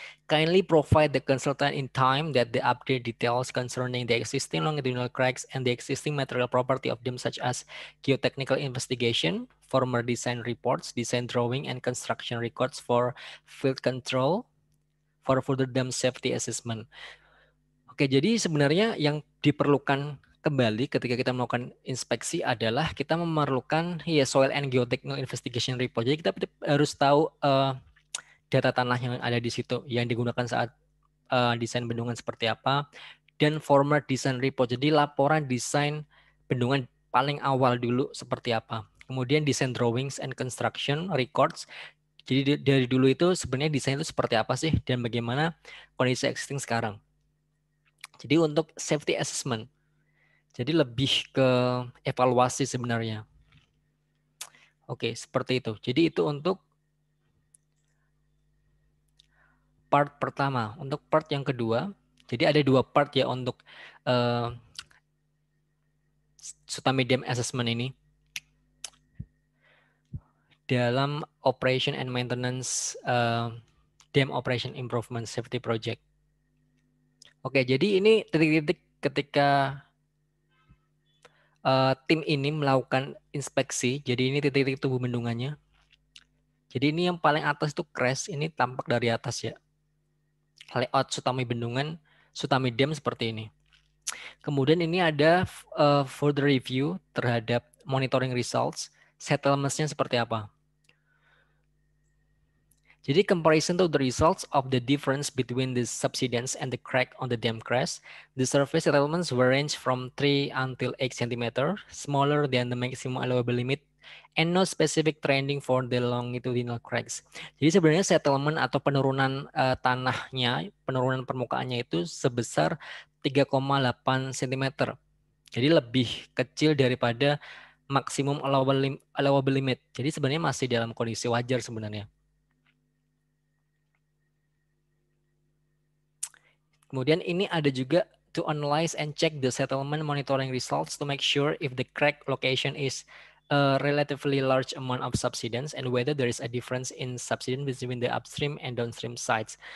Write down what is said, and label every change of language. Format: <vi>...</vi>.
<en>Kindly provide the consultant in time that the update details concerning the existing longitudinal cracks and the existing material property of them, such as geotechnical investigation, former design reports, design drawing, and construction records for field control, for further dam safety assessment.</en> <id>Oke, jadi sebenarnya yang diperlukan kembali ketika kita melakukan inspeksi adalah kita memerlukan</id> <en>soil and geotechnical investigation report.</en> <id>Jadi kita harus tahu data tanah yang ada di situ yang digunakan saat desain bendungan seperti apa, dan</id> <en>former design report.</en> <id>Jadi laporan desain bendungan paling awal dulu seperti apa. Kemudian</id> <en>design drawings and construction records.</en> <id>Jadi dari dulu itu sebenarnya desain itu seperti apa sih dan bagaimana kondisi existing sekarang. Jadi untuk safety assessment. Jadi lebih ke evaluasi sebenarnya. Oke, seperti itu. Jadi itu untuk part pertama. Untuk part yang kedua, jadi ada dua part ya untuk Sutami Dam Assessment ini. Dalam Operation and Maintenance Dam Operation Improvement Safety Project. Oke, jadi ini titik-titik ketika tim ini melakukan inspeksi. Jadi ini titik-titik tubuh bendungannya. Jadi ini yang paling atas itu crest, ini tampak dari atas ya. Layout Sutami Bendungan, Sutami Dam seperti ini. Kemudian ini ada</id> <en>further review</en> <id>terhadap</id> <en>monitoring results,</en> <id>settlements-nya seperti apa. Jadi</id> <en>comparison to the results of the difference between the subsidence and the crack on the dam crest, the surface settlements will range from 3 until 8 cm, smaller than the maximum allowable limit, and no specific trending for the longitudinal cracks.</en> <id>Jadi sebenarnya settlement atau penurunan tanahnya, penurunan permukaannya itu sebesar 3,8 cm. Jadi lebih kecil daripada maksimum allowable limit. Jadi sebenarnya masih dalam kondisi wajar sebenarnya. Kemudian ini ada juga</id> <en>to analyze and check the settlement monitoring results to make sure if the crack location is a relatively large amount of subsidence and whether there is a difference in subsidence between the upstream and downstream sites.</en>